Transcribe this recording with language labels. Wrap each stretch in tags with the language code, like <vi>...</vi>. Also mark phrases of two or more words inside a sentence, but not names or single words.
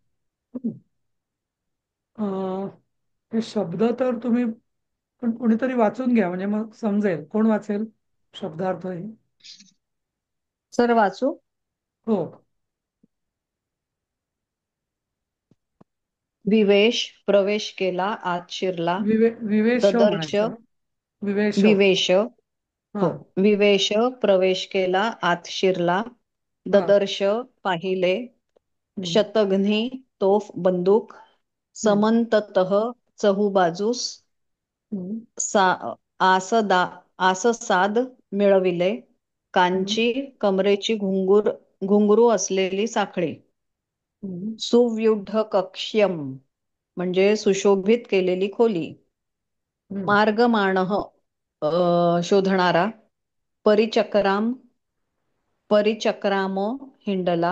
<mr>अं, हे शब्द तर तुम्ही पण कोणीतरी वाचून घ्या म्हणजे मग समजेल. कोण वाचेल शब्दार्थ हे? सर वाचू. हो. विवेश प्रवेश केला आत शिरला. विवेश ददर्श म्हणायचं. विवेश. विवेश. हा हो. विवेश प्रवेश केला आत शिरला. हा. ददर्श पाहिले. हम्म, शतघ्नी तोफ बंदूक. हम्म, समंततः चहूबाजूस. हम्म,</mr> <sa>सा आससाद</sa> <mr>मिळविले. हम्म, कांची कमरेची घुंगरू असलेली साखळी. हम्म,</mr> <sa>सुव्यूढ कक्ष्यम</sa> <mr>म्हणजे सुशोभित केलेली खोली. हम्म, मार्गमाणः शोधणारा. परिचक्राम हिंडला.</mr>